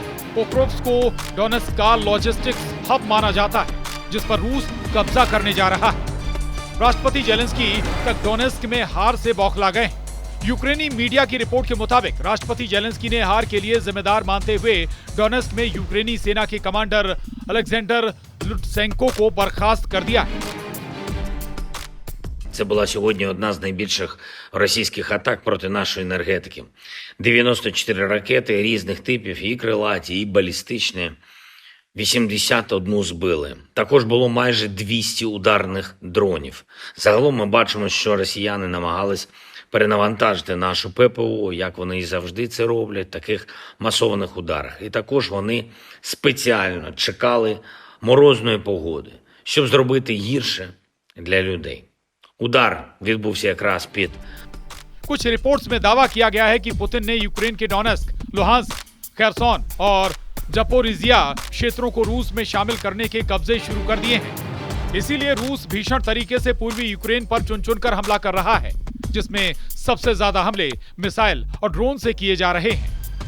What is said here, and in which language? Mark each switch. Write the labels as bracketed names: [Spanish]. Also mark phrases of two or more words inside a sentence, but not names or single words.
[Hindi] पोक्रोव्स्क को डोनेस्क का [English] logistics hub [Hindi] माना जाता है, जिस पर रूस कब्जा करने जा रहा है। राष्ट्रपति जेलेंस्की तक डोनेस्क में हार से बौखला गए। यूक्रेनी मीडिया की रिपोर्ट के मुताबिक राष्ट्रपति जेलेंस्की ने हार के लिए जिम्मेदार मानते हुए डोनेस्क में यूक्रेनी सेना के कमांडर अलेक्जेंडर लुटसेंको को बर्खास्त कर दिया है। [Ukrainian] Це була сьогодні одна з найбільших російських атак проти нашої енергетики. 94 ракети різних типів, і крилаті, і балістичні. 81 збили. Також було майже 200 ударних дронів. Загалом ми бачимо, що росіяни намагались перенавантажити нашу ППО, як вони і завжди це роблять, в таких масованих ударах. І також вони спеціально чекали морозної погоди, щоб зробити гірше для людей. उदार відбувся якраз під [Hindi] कुछ रिपोर्ट्स में दावा किया गया है कि पुतिन ने यूक्रेन के डोनेस्क, लुहांस्क, खेरसोन और जपोरिजिया क्षेत्रों को रूस में शामिल करने के कब्जे शुरू कर दिए हैं। इसीलिए रूस भीषण तरीके से पूर्वी यूक्रेन पर चुन चुनकर हमला कर रहा है, जिसमें सबसे ज्यादा हमले मिसाइल और ड्रोन से किए जा रहे हैं।